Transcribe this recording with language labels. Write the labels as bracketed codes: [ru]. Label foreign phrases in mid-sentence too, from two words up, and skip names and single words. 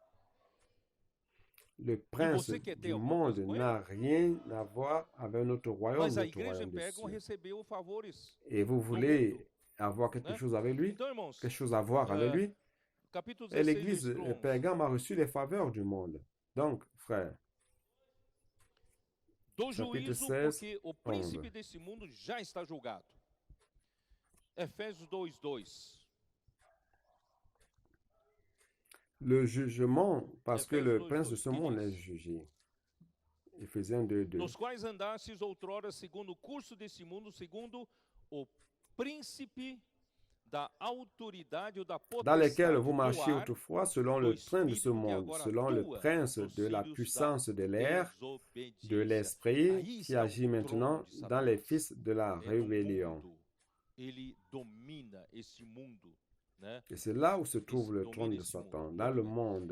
[fr] Le prince du monde n'a rien à voir avec notre royaume, notre royaume des cieux. Et vous voulez avoir quelque chose avec lui? Quelque chose à voir avec lui? Et l'église Pergame a reçu les faveurs du monde. Donc, frère, chapitre 16, [pt] porque o príncipe desse mundo já está julgado. Efésios 2:2. [fr] Le jugement, parce que le prince de ce monde est jugé. Éphésiens 2:2. [pt] Nos quais andastes outrora segundo o curso desse mundo, segundo o príncipe da autoridade ou da potestade, [fr] dans lesquels vous marchiez autrefois selon le train de ce monde, selon le prince de la puissance de l'air, de l'esprit qui agit maintenant dans les fils de la rébellion. Et c'est là où se trouve le trône de Satan, dans le monde.